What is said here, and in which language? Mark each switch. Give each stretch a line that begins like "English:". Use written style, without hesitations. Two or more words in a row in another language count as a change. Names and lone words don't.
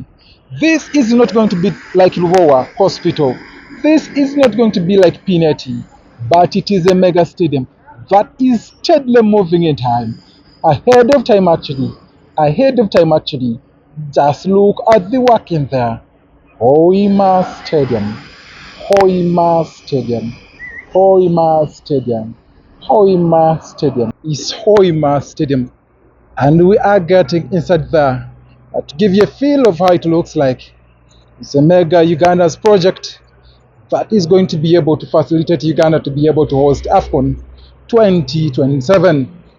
English: This is not going to be like Luvowa Hospital. This is not going to be like Pineti, but it is a mega stadium that is steadily moving in time. Ahead of time actually. Ahead of time actually. Just look at the work in there. Hoima Stadium. Hoima Stadium. Hoima Stadium. Hoima Stadium. It's Hoima Stadium. And we are getting inside there to give you a feel of how it looks like. It's a mega Uganda's project that is going to be able to facilitate Uganda to be able to host AFCON 2027.